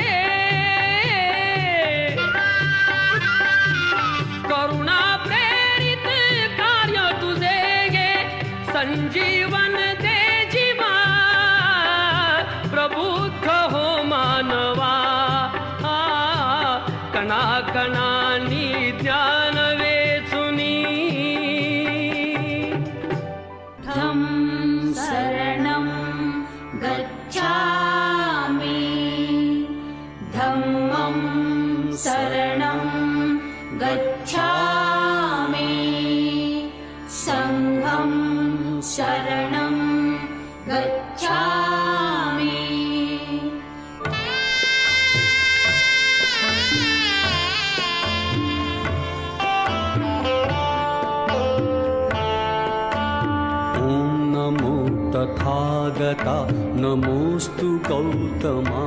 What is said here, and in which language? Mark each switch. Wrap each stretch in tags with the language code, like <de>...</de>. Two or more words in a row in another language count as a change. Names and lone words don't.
<mr>करुणा प्रेरित कार्य तुझे गे संजीवन दे जीवा प्रबुद्ध हो मानवा हा कणाकणानी ज्ञान वेचुनी</mr> <pi>धम्मं शरणं गच्छामि धम्मं शरणं गच्छामि संघं शरणं गच्छामि</pi> <mr>तथागता नमोस्तु गौतमा</mr>